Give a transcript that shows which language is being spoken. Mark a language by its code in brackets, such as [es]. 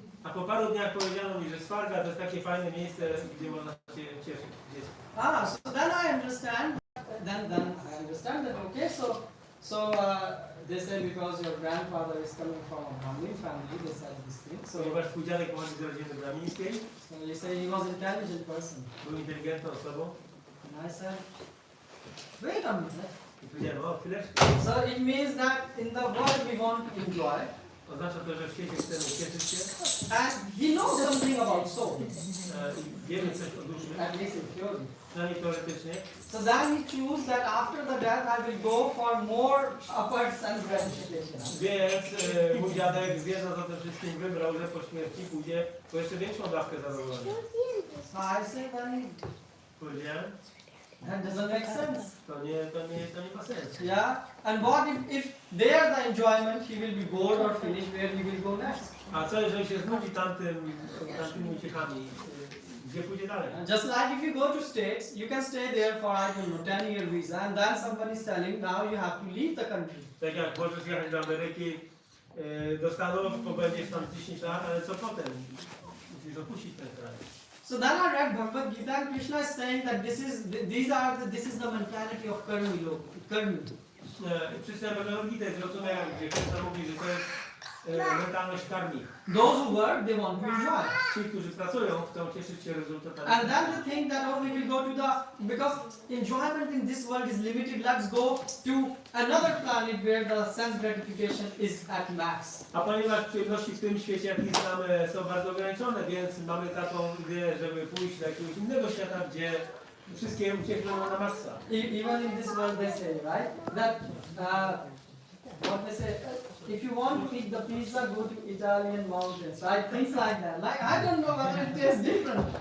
[pl] A po paru dniach powiedziano mi, że Svarga to jest takie fajne miejsce, gdzie można się cieszyć. [en] So then I understand. Then I understand that. Okay, so they say because your grandfather is coming from a Brahmin family, they said this thing. So [pl] Ponieważ twój dziadek pochodzi z rodziny brahmińskiej, [en] you say he was an intelligent person. [pl] był inteligentną osobą. [en] And I said, wait a minute. [pl] I powiedziałem, o chwileczkę. [en] So it means that in the world we want to enjoy. [pl] Oznacza to, że w świecie chcemy cieszyć się. [en] And he knows something about soul, [pl] I wiemy coś o duszy, [en] at least in theory. [pl] przynajmniej teoretycznie. [en] So then he chose that after the death I will go for more upper sense gratification. [pl] Więc mój dziadek, wiedząc o tym wszystkim, wybrał, że po śmierci pójdzie po jeszcze większą dawkę zadowolenia. [en] So I said, then [pl] Powiedziałem, [en] that doesn't make sense. [pl] to nie ma sensu. [en] Yeah. And what if there the enjoyment he will be bored or finished, where he will go next? [pl] A co jeżeli się znudzi tamtymi uciechami? Gdzie pójdzie dalej? [en] Just like if you go to States, you can stay there for, I don't know, 10-year visa, and then somebody is telling now you have to leave the country. [pl] Tak jak możesz jechać do Ameryki, do Stanów, pobędziesz tam 10 lat, ale co potem? Musisz opuścić ten kraj. [en] So then I read Bhagavat-Gita, and Krishna is saying that this is the mentality of karmi. [pl] Przeczytałem Bhagavat-Gitę, zrozumiałem, gdzie Krishna mówi, że to jest mentalność karmi. [en] Those who work, they want to enjoy. [pl] Ci, którzy pracują, chcą cieszyć się rezultatami. [en] And then they think that, oh, we will go to because enjoyment in this world is limited, let's go to another planet where the sense gratification is at max. [pl] A ponieważ przyjemności w tym świecie, jak ich znamy, są bardzo ograniczone, więc mamy taką ideę, żeby pójść do jakiegoś innego świata, gdzie wszystkie uciekną na maksa. [en] Even in this world they say, right, that what they say, if you want to eat the pizza, go to Italian mountains, right? Things like that. Like, I don't know whether it tastes different.